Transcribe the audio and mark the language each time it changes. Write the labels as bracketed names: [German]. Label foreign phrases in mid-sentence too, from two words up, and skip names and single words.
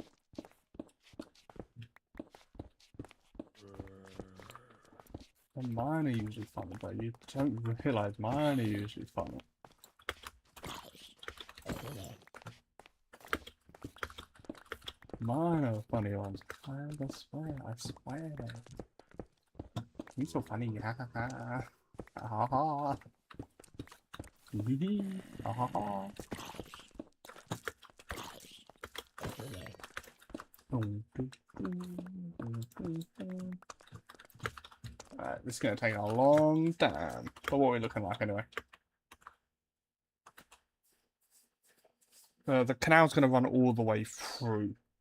[English] And mine are usually funny, but you don't realise mine are usually funny. Mine are funny ones. I swear. You're so funny. Ha ha ha. Ha ha. Hee hee. Ha ha ha. Alright, this is going to take a long time. But what are we looking like anyway? The canal's going to run all the way through.